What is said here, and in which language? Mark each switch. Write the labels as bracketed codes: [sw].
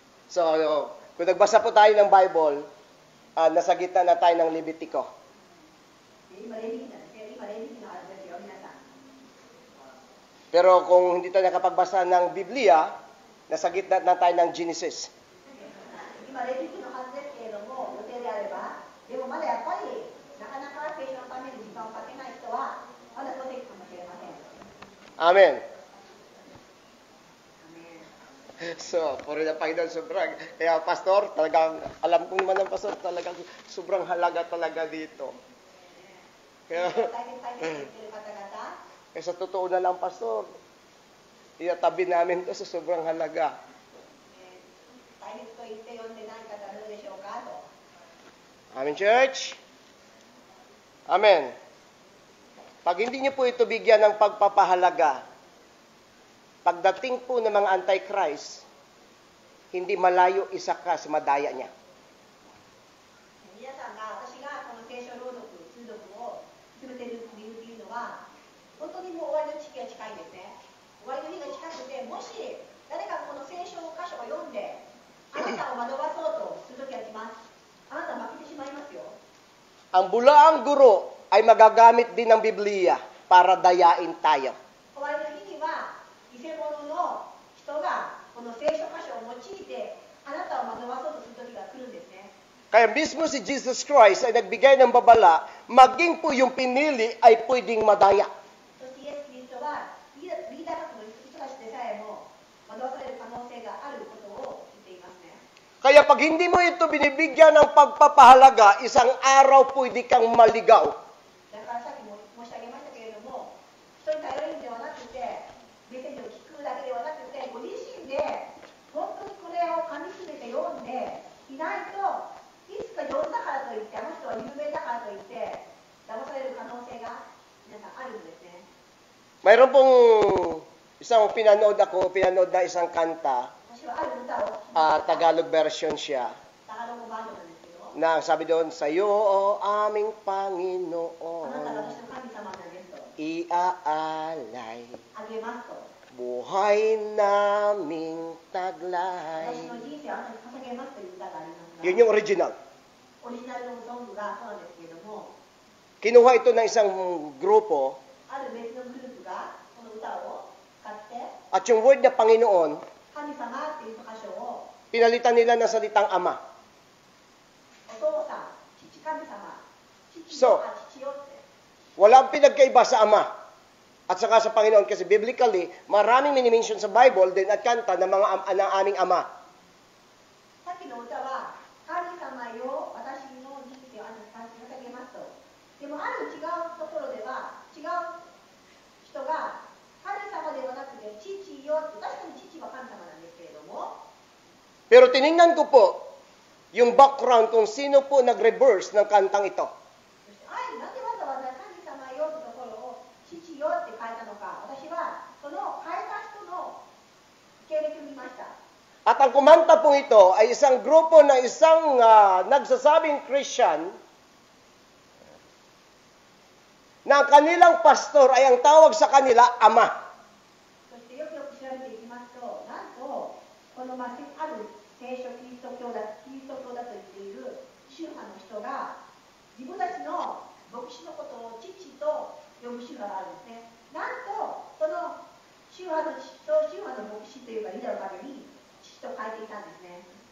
[tl] So, kung nagbasa po tayo ng Bible, nasa gitna na tayo ng Levitico. [ja] 今レビティなんですね。今レビティのはずですよ、皆さん。 [tl] Pero kung hindi tayo nakapagbasa ng Biblia, nasa gitna na tayo ng Genesis. [ja] 今レビティのはずですけれども、予定であれば、でもまだやっぱり、なかなか聖書のために時間をかけない人は、まだそうできるかもしれません。 Amen. [tl] So, puro na Panginoon, sobrang, kaya pastor, talagang, alam ko naman ng pastor, talagang sobrang halaga talaga dito. Kaya, [ja] 大切大切と言ってる方々、 [tl] eh, sa totoo na lang, pastor, itatabi namin to sa sobrang halaga. [ja] 大切と言って読んでない方どうでしょうかと。 [en] Amen, church? Amen. [tl] Pag hindi niyo po ito bigyan ng pagpapahalaga, pagdating po ng mga anti-Christ, hindi malayo isa ka sa madaya niya. [ja] 皆さんが、私がこの聖書朗読、通読を進めている理由というのは、本当にもう終わりの時期が近いんですね。終わりの日が近くて、もし誰かこの聖書の箇所を読んで、あなたを惑わそうとする時が来ます。あなたは負けてしまいますよ。 [tl] Ang bulaang guro ay magagamit din ng Biblia para dayain tayo. [ja] 終わりの日には、偽物の人がこの聖書箇所を用いて、あなたを惑わそうとする時が来るんですね。 [tl] Kaya mismo si Jesus Christ ay nagbigay ng babala, maging po yung pinili ay pwedeng madaya. [ja] そしてイエス・キリストはリーダー格の人たちでさえも惑わされる可能性があることを言っていますね。 [tl] Kaya pag hindi mo ito binibigyan ng pagpapahalaga, isang araw pwede kang maligaw. [ja] だからさっきも申し上げましたけれども、人に頼るんではなくて、メッセージを聞くだけではなくて、ご自身で本当にこれを噛み締めて読んでいないと、いつか上手だからといって、あの人は有名だからといって騙される可能性が皆さんあるんですね。 [tl] Mayroon pong pinanood na isang kanta, [ja] 私はある歌を、 [tl] Tagalog version siya, [ja] タガログバージョンなんですけど、 [tl] na sabi doon, Sa'yo, o aming [ja] あなたが [tl] Panginoon, [ja] 私の神様なんですと、 [tl] iaalay, [ja] あげますと、 [tl] buhay naming taglay. [ja] 私の人生をあなたに捧げますという歌がありますが、 [tl] Yun yung original. [ja] オリジナルのソングがそうなんですけれども、 [tl] Kinuha ito ng isang grupo, [ja] ある別のグループがこの歌を使って、 [tl] at yung word na Panginoon, [ja] 神様っていう箇所を、 [tl] pinalitan nila ng salitang Ama. [ja] お父さん、父神様、 So, 父よって、 [tl] walang pinagkaiba sa Ama at saka sa Panginoon kasi biblically, maraming minimension sa Bible din at kanta ng ng aming Ama. [ja] さっきの歌は、神様よ、私の人生をあなたに捧げますと。でもある違うところでは、違う人が、神様ではなくて、父よって、確かに父は神様なんですけれども、 [tl] Pero tiningnan ko po yung background kung sino po nag-reverse ng kantang ito. [ja] そしてなんでわざわざ神様よってところを、父よって変えたのか、私はその変えた人の経歴を見ました。 [tl] At ang kumanta pong ito ay isang grupo na isang nagsasabing Christian na ang kanilang pastor ay ang tawag sa kanila, Ama. [ja] そしてよくよく調べていきますと、なんとこのある聖書キリスト教だと言っている宗派の人が自分たちの牧師のことを父と呼ぶ宗派があるんですね。なんとその宗派の牧師というかリーダーの陰に父と書いていたんですね。